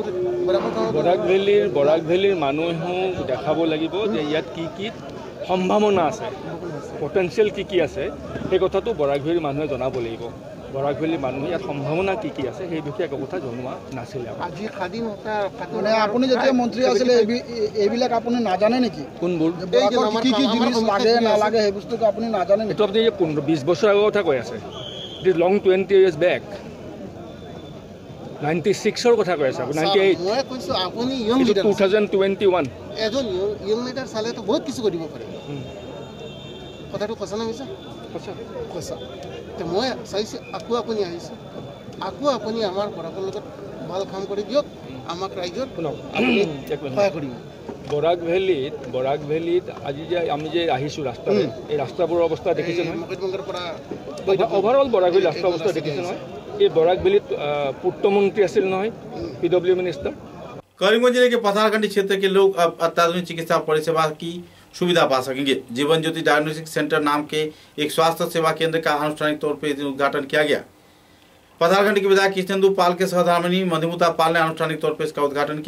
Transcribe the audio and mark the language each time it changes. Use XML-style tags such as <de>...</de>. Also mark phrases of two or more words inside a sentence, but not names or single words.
<as>বৰাকভেলীৰ মানুহেও দেখাব লাগিব যে ইয়াত কি কি সম্ভাৱনা আছে, পটেঞ্চিয়েল কি আছে, সেই কথাটো বৰাকভেলীৰ মানুহে জনাব লাগিব। বৰাকভেলীৰ মানুহে ইয়াত সম্ভাৱনা কি আছে সেই বিষয়ে একো কথা জনোৱা নাছিলে। আজি স্বাধীনতা মানে আপুনি যেতিয়া মন্ত্ৰী আছিলে এইবিলাক আপুনি নাজানে নেকি? কোনবোৰ কি কি জিনিস লাগে নালাগে সেই বস্তুটো আপুনি নাজানে নেকি? এইটো আপুনি 15-20 বছৰ আগৰ কথা কৈ আছে।</as> <en>it is long 20 years back.</en> <as>96ৰ কথা কৈ আছে, 98। মই কৈছোঁ আপুনি</as> <en>young leader</en> <as>2021 এজন</as> <en>young leader</en> <as>চালেতো বহুত কিছু কৰিব পাৰে। কথাটো সঁচা নে মিছা? সঁচা। তো মই চাইছোঁ আকৌ আপুনি আহিছে, আকৌ আপুনি আমাৰ বৰাকৰ লগত ভাল কাম কৰি দিয়ক আমাক ৰাইজৰ সহায় কৰিব বৰাক ভেলীত আজি যে আমি যে আহিছোঁ ৰাস্তাৰে এই ৰাস্তাবোৰৰ অৱস্থা দেখিছে নহয় অভাৰঅল বৰাক ভেলী ৰাস্তাৰ অৱস্থা দেখিছে নহয় এই বরাক ভ্যালি পূৰ্ত মন্ত্ৰী আছিল নহয়</as> <en>PW minister.</en> <hi>करीमगंज जिले के पथारकंडी क्षेत्र के लोग अब अत्याधुनिक चिकित्सा परिसेवा की सुविधा पा सकेंगे। जीवन ज्योति डायग्नोस्टिक सेंटर नाम के एक स्वास्थ्य सेवा केंद्र का आनुष्ठानिक तौर पर उद्घाटन किया गया। पथारकंडी के विधायक कृष्णेंदु पाल के सहधर्मिणी मधुमिता पाल ने आनुष्ठानिक तौर पर इसका उद्घाटन किया।</hi>